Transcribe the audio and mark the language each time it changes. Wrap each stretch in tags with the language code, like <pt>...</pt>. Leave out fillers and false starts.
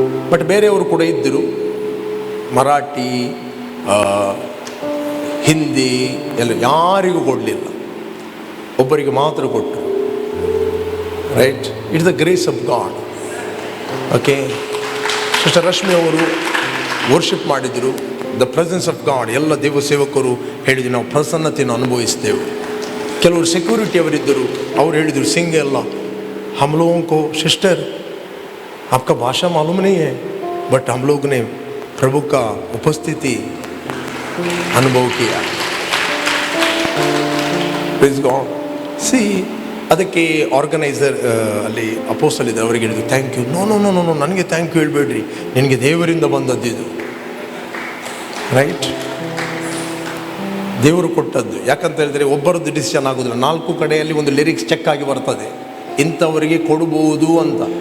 <kn>But ಬೇರೆಯವರು ಕೂಡ ಇದ್ದರು, ಮರಾಠಿ, ಹಿಂದಿ ಎಲ್ಲ, ಯಾರಿಗೂ ಕೊಡಲಿಲ್ಲ, ಒಬ್ಬರಿಗೆ ಮಾತ್ರ ಕೊಟ್ಟರು.</kn> <en>Right. It's the grace of God. Okay. Sister Rashmi</en> <kn>ಅವರು ವರ್ಷಿಪ್ ಮಾಡಿದರು.</kn> <en>The presence of God.</en> <kn>ಎಲ್ಲ ದೇವ ಸೇವಕರು ಹೇಳಿದ್ರು ನಾವು ಪ್ರಸನ್ನತೆಯನ್ನು ಅನುಭವಿಸ್ತೇವೆ. ಕೆಲವರು ಸೆಕ್ಯೂರಿಟಿ ಅವರಿದ್ದರು, ಅವ್ರು ಹೇಳಿದರು ಸಿಂಗ್ ಎಲ್ಲ</kn> <hi>हम लोगों को सिस्टर आपका भाषा मालूम नहीं है बट हम लोग ने प्रभु का उपस्थिति अनुभव किया.</hi> <en>Praise God.</en> <kn>ಸಿ ಅದಕ್ಕೆ ಆರ್ಗನೈಸರ್ ಅಲ್ಲಿ ಅಪೋಸ್ತಲ್ ಇದ್ದಾರೆ, ಅವರಿಗೆ ಹೇಳಿದ್ರು thank you. No no no no no ನನಗೆ ಥ್ಯಾಂಕ್ ಯು ಹೇಳ್ಬೇಡ್ರಿ, ನಿನಗೆ ದೇವರಿಂದ ಬಂದದ್ದಿದು. ರೈಟ್. ದೇವರು ಕೊಟ್ಟದ್ದು. ಯಾಕಂತ ಹೇಳಿದ್ರೆ ಒಬ್ಬರದ್ದು ಡಿಸಿಷನ್ ಆಗೋದಿಲ್ಲ. 4 ಕಡೆಯಲ್ಲಿ ಒಂದು ಲಿರಿಕ್ಸ್ ಚೆಕ್ ಆಗಿ ಬರ್ತದೆ, ಇಂಥವರಿಗೆ ಕೊಡ್ಬೋದು ಅಂತ.</kn>